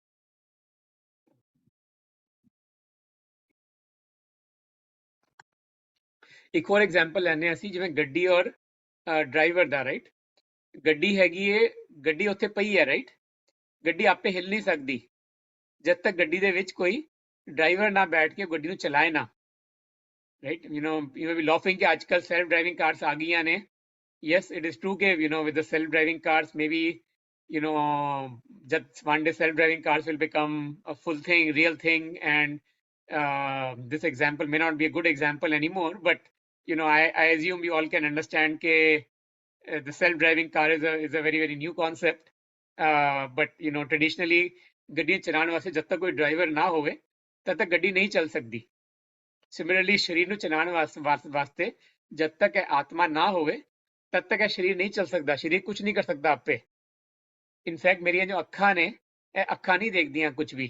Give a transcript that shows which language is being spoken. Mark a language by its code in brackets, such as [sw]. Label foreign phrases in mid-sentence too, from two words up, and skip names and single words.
[pa] ਇੱਕ ਹੋਰ ਐਗਜ਼ਾਮਪਲ ਲੈਣੇ ਅਸੀਂ, ਜਿਵੇਂ ਗੱਡੀ ਔਰ ਡਰਾਈਵਰ ਦਾ, ਰਾਈਟ। ਗੱਡੀ ਹੈਗੀ ਏ, ਗੱਡੀ ਉੱਥੇ ਪਈ ਹੈ, ਰਾਈਟ। ਗੱਡੀ ਆਪੇ ਹਿੱਲ ਨਹੀਂ ਸਕਦੀ ਜਦ ਤੱਕ ਗੱਡੀ ਦੇ ਵਿੱਚ ਕੋਈ ਡਰਾਈਵਰ ਨਾ ਬੈਠ ਕੇ ਗੱਡੀ ਨੂੰ ਚਲਾਏ ਨਾ, ਰਾਈਟ। [en] you may be laughing [pa] ਕਿ ਅੱਜ ਕੱਲ [en] self driving cars [pa] ਆ ਗਈਆਂ ਨੇ। [en] yes, it is true ਕਿ with the self driving cars, maybe just one day self driving cars will become a full thing, real thing, and this example may not be a good example anymore, but I assume you all can understand ke the self driving car is a very very new concept, but traditionally [pa] ਗੱਡੀ ਚਲਾਉਣ ਵਾਸਤੇ ਜਦ ਤੱਕ ਕੋਈ ਡਰਾਈਵਰ ਨਾ ਹੋਵੇ ਤਦ ਤੱਕ ਗੱਡੀ ਨਹੀਂ ਚੱਲ ਸਕਦੀ। ਸਿਮਿਲਰਲੀ ਸਰੀਰ ਨੂੰ ਚਲਾਉਣ ਵਾਸਤੇ ਜਦ ਤੱਕ ਇਹ ਆਤਮਾ ਨਾ ਹੋਵੇ ਤਦ ਤੱਕ ਇਹ ਸਰੀਰ ਨਹੀਂ ਚੱਲ ਸਕਦਾ। ਸਰੀਰ ਕੁਝ ਨਹੀਂ ਕਰ ਸਕਦਾ ਆਪੇ। ਇਨਫੈਕਟ ਮੇਰੀਆਂ ਜੋ ਅੱਖਾਂ ਨੇ, ਇਹ ਅੱਖਾਂ ਨਹੀਂ ਦੇਖਦੀਆਂ ਕੁਝ ਵੀ।